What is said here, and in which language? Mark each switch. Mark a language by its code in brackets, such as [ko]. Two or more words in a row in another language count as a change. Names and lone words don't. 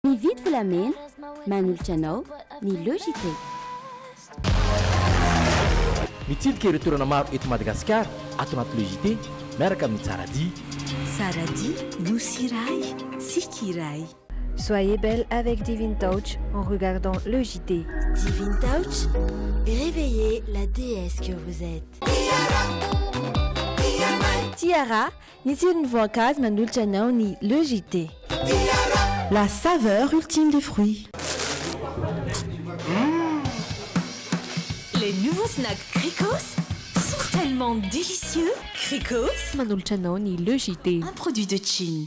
[mg] Mividy volamena manolotra anao ny logité. Mitsidika ireo toerana maro eto Madagasikara ato anaty logité miaraka amin'ny Tsaradi. Tsaradi, nosy iray, tsika iray. [fr] Soyez belle avec Divine Touch en regardant le JT. Divine Touch, réveillez la déesse que vous êtes. [mg] Tiara, ny tsirony voankazo manolotra anao ny le JT. [fr] La saveur ultime des fruits. Les nouveaux snacks Cricos sont tellement délicieux. [mg] Cricos, manolotra anao ny le JT. [fr] un produit de Chine.